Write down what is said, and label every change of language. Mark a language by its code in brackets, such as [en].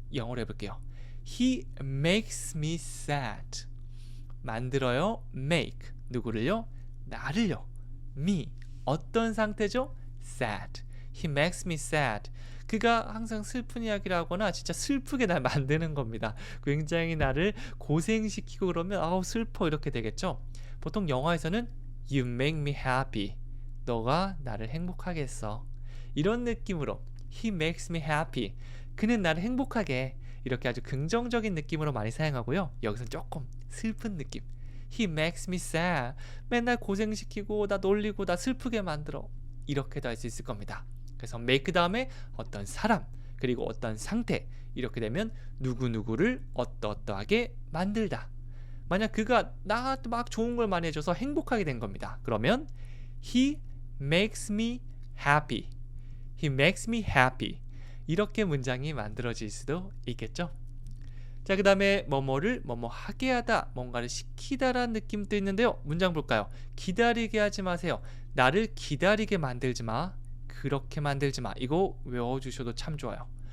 [ko] 영어로 해볼게요. [en] He makes me sad. [ko] 만들어요. [en] make. [ko] 누구를요? 나를요. [en] me. [ko] 어떤 상태죠? [en] sad. He makes me sad. [ko] 그가 항상 슬픈 이야기를 하거나 진짜 슬프게 날 만드는 겁니다. 굉장히 나를 고생시키고 그러면 슬퍼 이렇게 되겠죠. 보통 영화에서는 [en] You make me happy. [ko] 너가 나를 행복하게 했어. 이런 느낌으로 [en] He makes me happy. [ko] 그는 나를 행복하게 해. 이렇게 아주 긍정적인 느낌으로 많이 사용하고요. 여기서는 조금 슬픈 느낌. [en] He makes me sad. [ko] 맨날 고생시키고 나 놀리고 나 슬프게 만들어. 이렇게도 할 수 있을 겁니다. 그래서 make 다음에 어떤 사람 그리고 어떤 상태, 이렇게 되면 누구누구를 어떠어떠하게 만들다. 만약 그가 나한테 막 좋은 걸 많이 해줘서 행복하게 된 겁니다. 그러면 [en] He makes me happy. He makes me happy. [ko] 이렇게 문장이 만들어질 수도 있겠죠. 자, 그 다음에 뭐뭐를 뭐뭐 하게 하다, 뭔가를 시키다라는 느낌도 있는데요. 문장 볼까요? 기다리게 하지 마세요. 나를 기다리게 만들지 마. 그렇게 만들지 마. 이거 외워주셔도 참 좋아요.